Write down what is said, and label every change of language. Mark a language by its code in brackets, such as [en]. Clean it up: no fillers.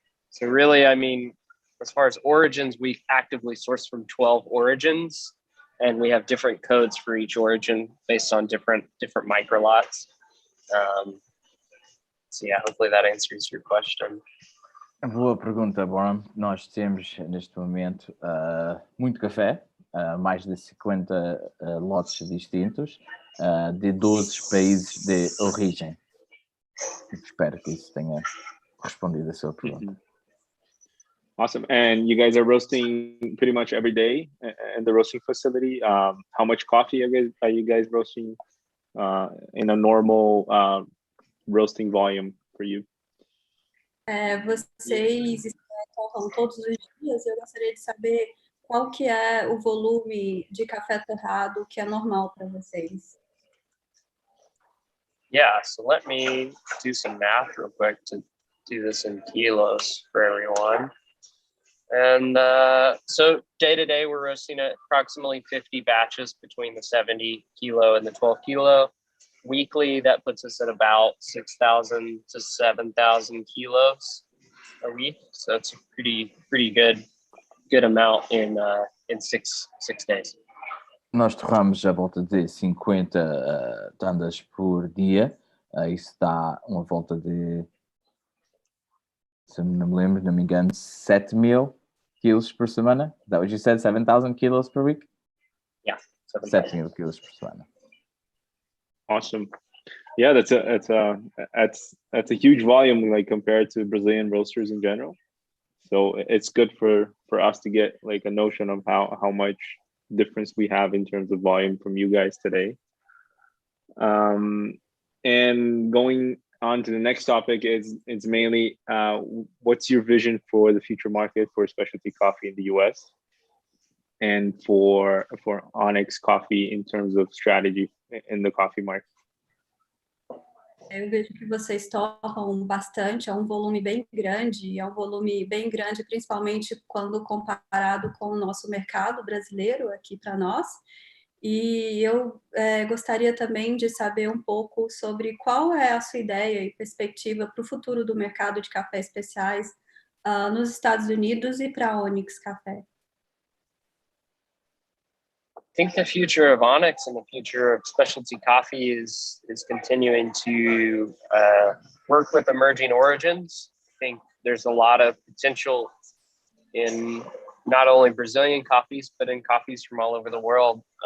[en] So really, I mean, as far as origins, we actively source from 12 origins, and we have different codes for each origin based on different micro lots. So yeah, hopefully that answers your question. [pt] Boa pergunta, Boram. Nós temos neste momento muito café, mais de 50 lotes distintos, de 12 países de origem. Espero que isso tenha respondido a sua pergunta. [en] Awesome. And you guys are roasting pretty much every day in the roasting facility. How much coffee are you guys roasting in a normal roasting volume for you? [pt] Vocês torram todos os dias. Eu gostaria de saber qual que é o volume de café torrado que é normal para vocês. [en] Yeah, so let me do some math real quick to do this in kilos for everyone. And so day to day, we're roasting at approximately 50 batches between the 70 kilo and the 12 kilo. Weekly, that puts us at about 6,000 to 7,000 kilos a week. So it's a pretty good amount in 6 days. [pt] Nós torramos à volta de 50 tandas por dia. Isso dá uma volta de, se não me lembro, não me engano, 7,000 kilos por semana. [en] Is that what you said? 7,000 kilos per week? Yeah, [pt] 7,000 kilos por semana. [en] Awesome. Yeah, that's a huge volume, like compared to Brazilian roasters in general. So it's good for us to get like a notion of how much difference we have in terms of volume from you guys today. And going on to the next topic it's mainly what's your vision for the future market for specialty coffee in the US and for Onyx coffee in terms of strategy in the coffee market? [pt] Eu vejo que vocês torram bastante, é um volume bem grande, principalmente quando comparado com o nosso mercado brasileiro aqui para nós. E eu gostaria também de saber um pouco sobre qual é a sua ideia e perspectiva para o futuro do mercado de cafés especiais nos Estados Unidos e para a Onyx Café. [en] I think the future of Onyx and the future of specialty coffee is continuing to work with emerging origins. I think there's a lot of potential in not only Brazilian coffees, but in coffees from all over the world.